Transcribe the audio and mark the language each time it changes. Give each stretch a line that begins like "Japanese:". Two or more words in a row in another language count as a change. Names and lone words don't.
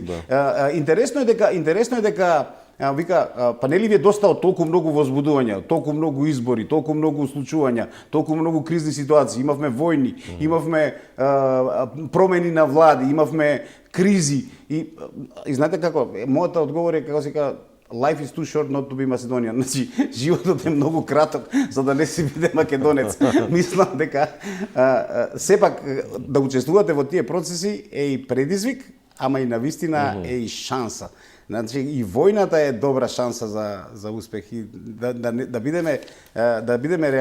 Macedonian: Интересно е дека вика, па нели ви е доста од толку многу возбудувања, толку многу избори, толку многу случувања, толку многу кризни ситуации, имавме војни, имавме промени на влади, имавме кризи и знаете како, мојата одговор е како се кажа,
English: life is too short not to be Macedonian.
Macedonian: Значи, животот е многу краток за да не си биде македонец. Мислам дека сепак да учествувате во тие процеси е и предизвик, ама и навистина е и шанса. Значи и војната е добра шанса за успех и да бидеме реални.